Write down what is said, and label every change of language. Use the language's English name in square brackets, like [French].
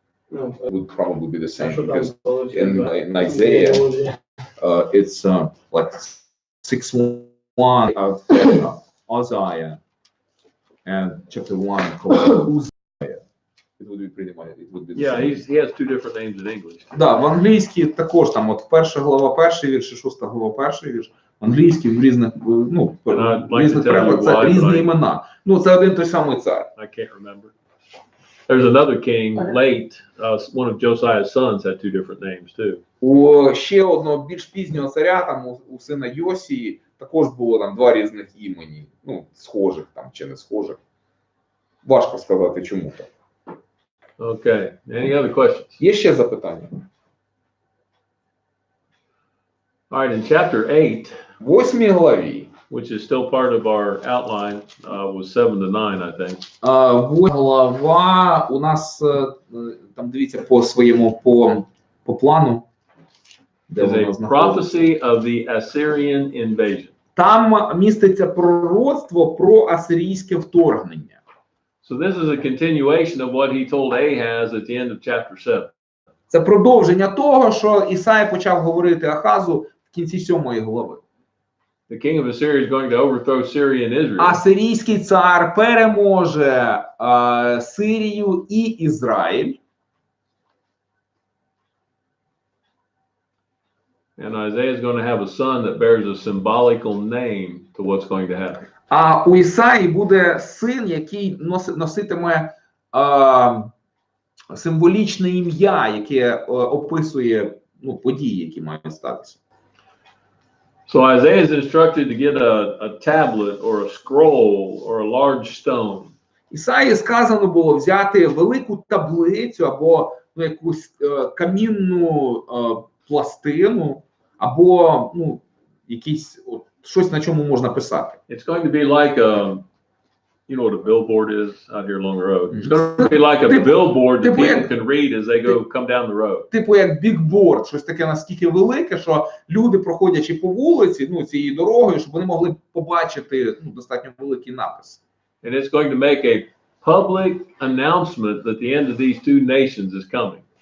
[English] Would probably be the same, because in Isaiah, it's like 6:1 of Uzziah, and chapter 1 called Uzziah. It would be pretty much, it would be the Yeah, same. he has two different names in English. [Ukrainian] Да, в англійській також там от перша глава перший вірш і шоста глава перший вірш. В англійській в різних, ну, в різних перекладах це різні імена. Ну, це один той самий цар. [English] I can't remember. There's another king late. One of Josiah's sons had two different names too. [Ukrainian] У ще одного більш пізнього царя, там у сина Йосії, також було там два різних імені. Ну, схожих там чи не схожих. Важко сказати, чому так. [English] Okay. Any other questions? [Ukrainian] Є ще запитання? [English] All right. In chapter 8, [Ukrainian] В 8 главі, [English] which is still part of our outline, was 7 to 9, I think. [Ukrainian] 8 глава у нас, там дивіться по своєму, по плану. де [English] is [Ukrainian] воно [English] a [Ukrainian] знаходиться. [English] prophecy of the Assyrian invasion. [Ukrainian] Там міститься пророцтво про асирійське вторгнення. [English] So this is a continuation of what he told Ahaz at the end of chapter 7. [Ukrainian] Це продовження того, що Ісая почав говорити Ахазу в кінці 7 глави. [English] The king of Assyria is going to overthrow Syria and Israel. [Ukrainian] Асирійський цар переможе Сирію і Ізраїль. [English] And Isaiah is going to have a son that bears a symbolical name to what's going to happen. [Ukrainian] А у Ісаї буде син, який носитиме символічне ім'я, яке описує події, які мають статися. [English] So Isaiah is instructed to get a tablet or a scroll or a large stone. [Ukrainian] Ісаї сказано було взяти велику таблицю або якусь камінну пластину, або якийсь щось, на чому можна писати. [English] It's going to be like a, you know what a billboard is out here along the road. It's going to be like a billboard that people can read as they come down the road. [Ukrainian] Типу як бікборд, щось таке наскільки велике, що люди, проходячи по вулиці, цією дорогою, щоб вони могли побачити достатньо великий напис. [English] And it's going to make a public announcement that the end of these two nations is coming.